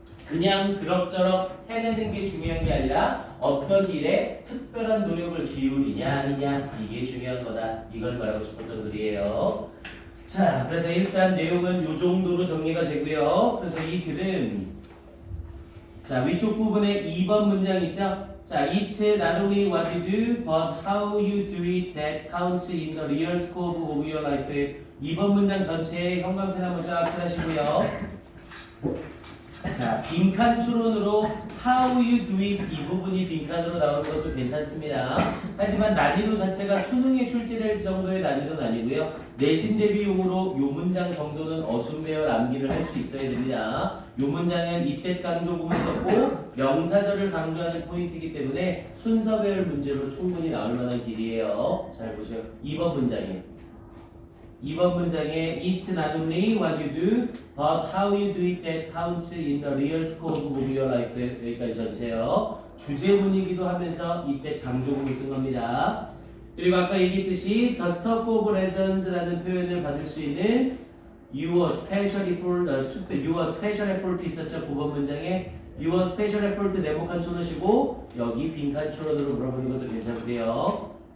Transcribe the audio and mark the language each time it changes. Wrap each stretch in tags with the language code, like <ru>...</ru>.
<ko>그냥 그럭저럭 해내는 게 중요한 게 아니라 어떤 일에 특별한 노력을 기울이냐 아니냐 이게 중요한 거다. 이걸 말하고 싶었던 글이에요. 자, 그래서 일단 내용은 이 정도로 정리가 되고요. 그래서 이 글은 자 위쪽 부분에 2번 문장 있죠?</ko> <en>자, it's not only what you do, but how you do it that counts in the real scope of your life.</en> <ko>2번 문장 전체에 형광펜 한번 쫙 칠하시고요. 자, 빈칸 추론으로</ko> <en>how you do it</en> <ko>이 부분이 빈칸으로 나오는 것도 괜찮습니다. 하지만 난이도 자체가 수능에 출제될 정도의 난이도는 아니고요. 내신 대비용으로 요 문장 정도는 어순배열 암기를 할 수 있어야 됩니다. 요 문장은 이때 강조구문 썼고 명사절을 강조하는 포인트이기 때문에 순서배열 문제로 충분히 나올 만한 길이에요. 잘 보세요. 2번 문장이에요. 2번 문장에</ko> <en>It's not only what you do, but how you do it that counts in the real scope of your life.</en> <ko>여기까지 전체요. 주제문이기도 하면서 이때 강조문을 쓴 겁니다. 그리고 아까 얘기했듯이 The Stuff of Legends라는 표현을 받을 수 있는 Your Special Effort 있었죠. 9번 문장에 Your Special Effort 네모칸 쳐놓으시고 여기 빈칸 추론으로 물어보는 것도 괜찮고요.</ko>